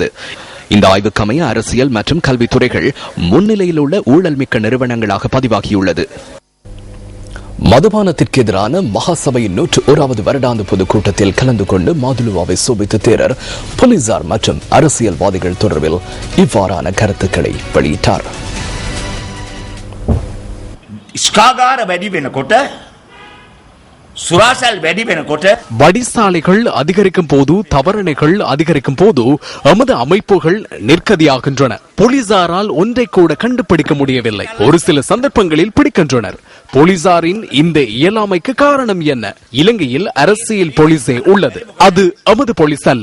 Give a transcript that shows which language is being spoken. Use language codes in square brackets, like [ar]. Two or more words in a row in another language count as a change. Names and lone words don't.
[ta] இந்த ஆய்வுக்கமைய அரசியல் மற்றும் கல்வித்துறைகள் முன்னிலையில் உள்ள ஊழல் மிக்க நிறுவனங்களாக பதிவாகியுள்ளது. மதுபானத்திற்கு எதிரான மகாசபையின் 101வது வருடாந்த பொதுக்கூட்டத்தில் கலந்து கொண்டு மாதுலுவாவை சோபித்த தேரர் போலீசார் மற்றும் அரசியல்வாதிகள் தொடர்பில் இவ்வாறான கருத்துக்களை வெளியிட்டார். [si] ස්කාගාර වැඩි වෙනකොට සුරාසල් වැඩි වෙනකොට [ta] வடிசாலைகள் அதிகரிக்கும் போது தவறணைகள் அதிகரிக்கும் போது எமது அமைப்புகள் நிற்கதியாகின்றன. போலீசாரால் ஒன்றை கூட கண்டுபிடிக்க முடியவில்லை. ஒரு சில சந்தர்ப்பங்களில் பிடிக்கின்றனர். போலீசாரின் இந்த இயலாமைக்கு காரணம் என்ன? இலங்கையில் அரசியல் போலீஸே உள்ளது. அது எமது போலீஸ் அல்ல.